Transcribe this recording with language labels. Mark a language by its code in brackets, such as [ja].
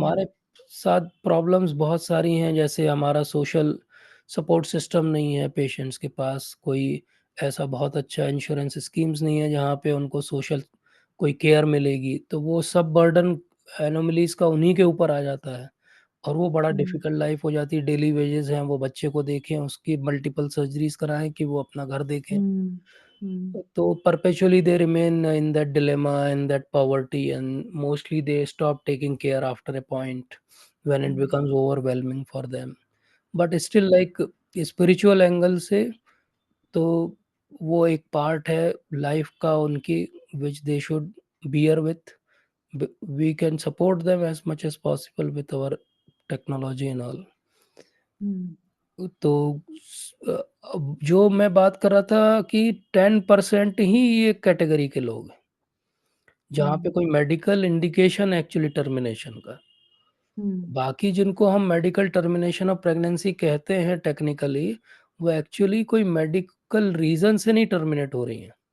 [hi] हमारे साथ प्रॉब्लम्स बहुत सारी हैं, जैसे हमारा सोशल सपोर्ट सिस्टम नहीं है, पेशेंट्स के पास कोई ऐसा बहुत अच्छा इंश्योरेंस स्कीम्स नहीं है जहाँ पे उनको सोशल कोई केयर मिलेगी, तो वो सब बर्डन एनोमलीज़ का उन्हीं के ऊपर आ जाता है और वो बड़ा हुँ, डिफ़िकल्ट लाइफ़ हो जाती है। डेली वेजेज़ हैं, वो बच्चे को देखें, उसकी मल्टीपल सर्जरीज़ कराएँ कि वो अपना घर देखें। हुँ, हुँ, [en] So perpetually they remain in that dilemma and that poverty, and mostly they stop taking care after a point when it becomes overwhelming for them. But still like spiritual [hi] angle से तो वो एक पार्ट है life का उनकी [en] which they should bear with. We can support them as much as possible with our technology and all. हुँ, [hi] तो अब जो मैं बात कर रहा था कि 10% ही ये कैटेगरी के लोग हैं, जहाँ पे कोई मेडिकल इंडिकेशन एक्चुअली टर्मिनेशन का। हुँ, बाकी जिनको हम मेडिकल टर्मिनेशन ऑफ प्रेगनेंसी कहते हैं टेक्निकली, वो एक्चुअली कोई मेडिकल रीज़न से नहीं टर्मिनेट हो रही हैं।